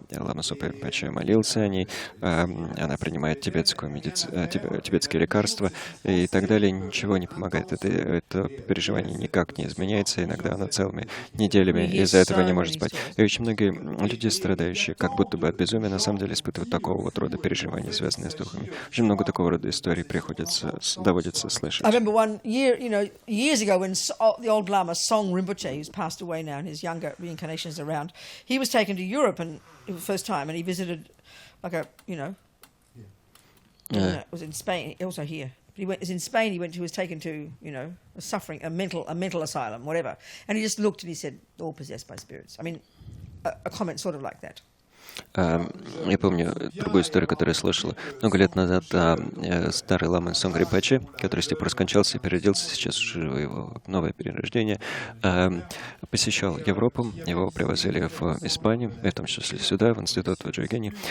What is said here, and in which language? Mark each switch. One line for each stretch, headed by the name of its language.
Russian: Лама Сопа Ринпоче молился о ней, она принимает тибетские лекарства и так далее, ничего не помогает. Это переживание никак не изменяется, иногда она целыми неделями из-за этого не может спать. И очень многие люди, страдающие как будто бы от безумия, на самом деле испытывают такого вот рода переживания, связанные с духами. Очень много такого рода историй доводится слышать.
English: I remember one year, years ago when the old Lama Song Rinpoche, who's passed away now and his younger reincarnations around, he was taken to Europe and for the first time, and he visited like it was in Spain, also here. But in Spain, he was taken to, a mental asylum, whatever. And he just looked and he said, all possessed by spirits. I mean, a comment sort of like that.
Russian: Я помню другую историю, которую я слышала много лет назад. Старый лама Сонг Ринпоче, который с тех пор скончался и переродился, сейчас уже его новое перерождение, посещал Европу, его привозили в Испанию, в том числе сюда, в институт в Джойгене.